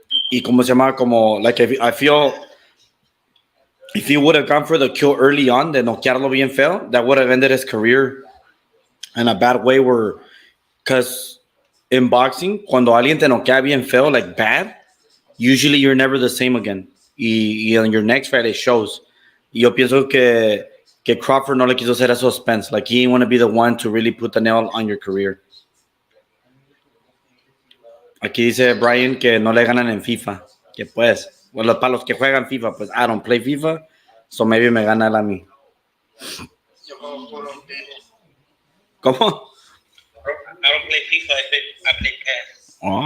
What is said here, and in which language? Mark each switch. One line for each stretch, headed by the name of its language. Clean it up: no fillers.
Spanish: Y como se llama, como,
English: like, I feel if he would have gone for the kill early on,
Spanish: de noquearlo bien feo,
English: that would have ended his career in a bad way where, because in boxing,
Spanish: cuando alguien te noquea bien feo,
English: like bad, usually you're never the same again.
Spanish: Y
English: on your next fight, it shows.
Spanish: Y yo pienso que Crawford no le quiso hacer eso a Spence.
English: Like, he didn't want to be the one to really put the nail on your career.
Spanish: Aquí dice Brian que no le ganan en FIFA. Que pues, bueno, para los que juegan FIFA, pues
English: I don't play FIFA, so maybe
Spanish: me gana él a mí. Yo juego por un vivo. ¿Cómo?
English: I don't play FIFA, I play PES.